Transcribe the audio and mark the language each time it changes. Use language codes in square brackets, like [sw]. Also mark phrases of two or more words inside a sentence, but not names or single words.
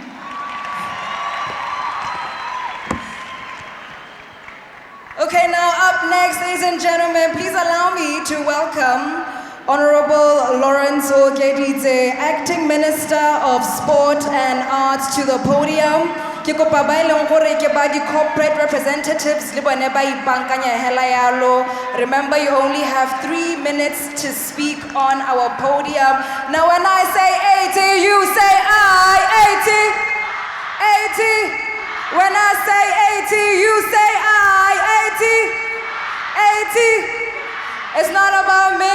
[en] Okay, now up next, ladies and gentlemen, please allow me to welcome Honorable Lawrence Ogedidze, Acting Minister of Sport and Arts, to the podium. [tn] Ke kopa ba eleng gore ke ba di [en] corporate representatives [tn] le bone ba ipankanya hela yalo. [en] Remember, you only have 3 minutes to speak on our podium. Now when I say 80, you say I. 80. 80. When I say 80, you say I. 80. It's not about me.